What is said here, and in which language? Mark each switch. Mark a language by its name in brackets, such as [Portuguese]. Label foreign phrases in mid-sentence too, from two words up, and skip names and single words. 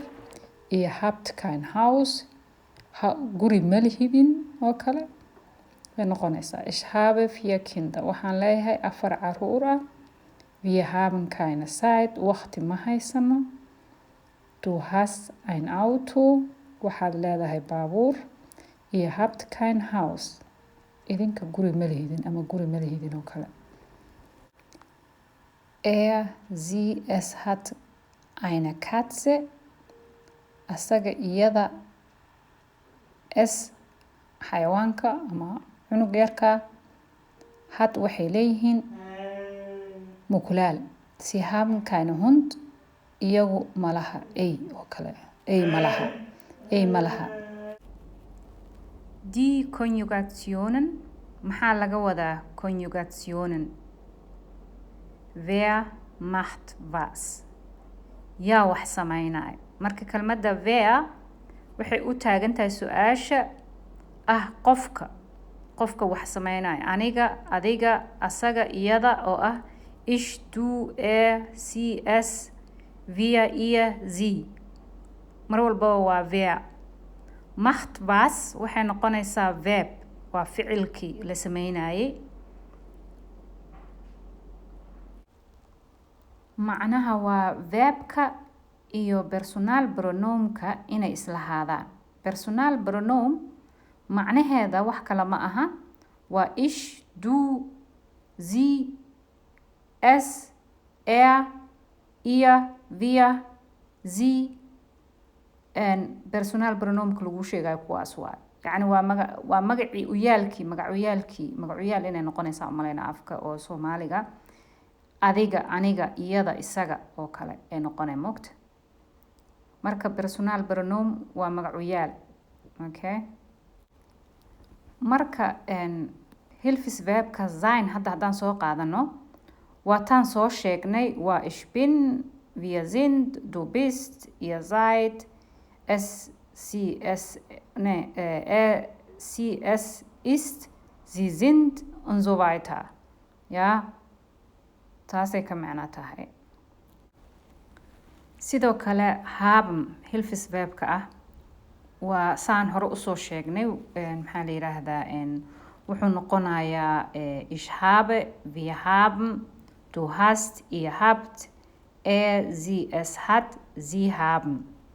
[German] Ihr habt kein Haus. [Somali] Guri ma lihidin oo kale way noqonaysaa. [German] Ich habe 4 Kinder. [Somali] Waxaan leeyahay 4 caruura. [German] Wir haben keine Zeit. [Somali] Waqti ma haysano. [German] Du hast ein Auto. [Somali] Waxaad leedahay baabuur. [German] Ihr habt kein Haus. [Somali] Idinka guri ma lihidin ama guri ma lihidin oo kale. [German] Sie, es hat eine Katze. [Somali] Asaga, iyada, es, xayawaanka ama cunug yarka. Had waxay leeyihiin mukulaal. [German] Sie haben keine Hund. [Somali] Iyagu malaha ey oo kale. Ey malaha. [German] Die Konjugationen. [Somali] Maxaa laga wadaa [German] Konjugationen? Wer macht was? [Somali] Yaa wax samaynaya. Marka kelmadda wer waxay u taagan tahay su-aasha qofka wax samaynaya. Aniga, adiga, asaga, iyada oo [German] ich, du, sie, es, wir, ihr, sie. [Somali] Mar walba waa wer. [German] Macht was [Somali] waxay noqonaysaa verb. Waa ficilkii la samaynayay. Macnaha waa verbka iyo personal pronounka inay islahaadaan. [English] Personal pronoun [Somali] macnaheeda wax kale ma aha. [German] Waa ich, du, sie, es, ihr, wir, sie. [Somali] Personal pronounka lagu sheegayo kuwaas waa. Yani waa magacii uyaalkii, magacuyaal inay noqonaysaa umalayna afka oo Soomaaliga. Adiga, aniga, iyada, isaga oo kale ay noqonay moogta. Marka [English] personal pronoun [Somali] waa magacuyaal. Okay? Marka hilfisverbka sein haddaan soo qaadano waa taan soo sheegnay. [German] Waa ich bin, wir sind, du bist, ihr seid, sie, es ist, sie sind und so weiter. [Somali] Ja, taasay ka macno tahay. Sidoo kale haben hilfisverbka waa saan hore usoo sheegnay. Maxaa la yiraahdaa wuxuu noqonayaa [German] ich habe, wir haben, du hast, ihr habt, sie, es hat, sie haben.